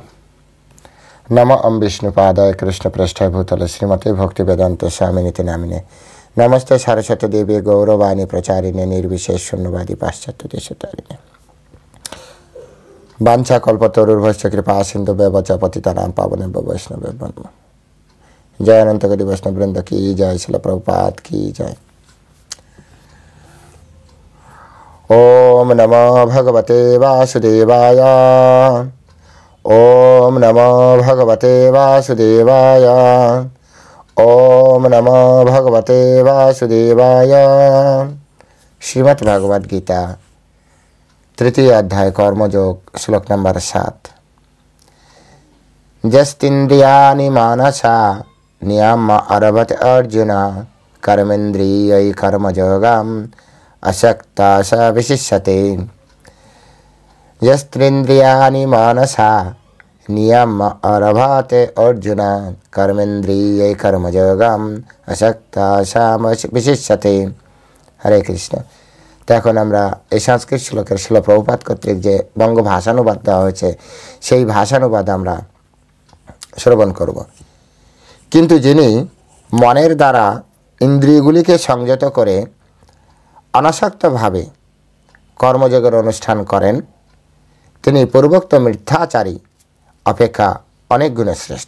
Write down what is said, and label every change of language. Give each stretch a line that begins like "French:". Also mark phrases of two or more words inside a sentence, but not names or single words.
Sanskrit: নম ওম বিষ্ণুপাদায় কৃষ্ণপৃষ্ঠায় ভূতলে শ্রীমতে ভক্তিবেদান্তে স্বামিনীতি নামিনে নমস্তে সরস্বতী দেবী গৌরবাণী প্রচারিণে নির্বিশেষ শূন্যবাদী পাশ্চাত্য দেশতারিণে বাঞ্ছা কল্পতরুর্ভশ্চ কৃপা সিন্ধু ব্যবচ পতিতানাং পাবনেভ্যো বৈষ্ণবেভ্যো নমঃ।
Bangla: জয় অনন্ত কোটি বৈষ্ণববৃন্দ কি জয়, শিল প্রভুপাদ কি জয়।
Sanskrit: ওম নমো ভগবতে বাসুদেবায়। ওম নমো ভগবতে বাসুদেবায়। ওম নমো ভগবতে বাসুদেবায়।
Bangla: শ্রীমদ্ ভাগবত গীতা তৃতীয় অধ্যায় কর্মযোগ, শ্লোক নম্বর 7।
Sanskrit: যস্তিন্দ্রিয়াণি মানসা নিয়ম্য অরভত অর্জুন কর্মেন্দ্রিয়ৈ কর্মযোগম আসক্তা স বিশিষ্যতে। यस्त्रिन्द्रियाणि मानसा नियम्य अरभते अर्जुन कर्मेन्द्रियै कर्मयोगम আসক্তা सा বিশিষ্যতে। হরে কৃষ্ণ।
Bangla: তো এখন আমরা এই সংস্কৃত শ্লোকের শিল প্রভুপাদ কর্তৃক যে বঙ্গ ভাষানুবাদ দেওয়া হয়েছে সেই ভাষানুবাদ আমরা শ্রবণ করব। কিন্তু যিনি মনের দ্বারা ইন্দ্রিয়গুলিকে সংযত করে অনাসক্তভাবে কর্মযোগের অনুষ্ঠান করেন তিনি পূর্বোক্ত মিথ্যাচারী অপেক্ষা অনেক গুণে শ্রেষ্ঠ।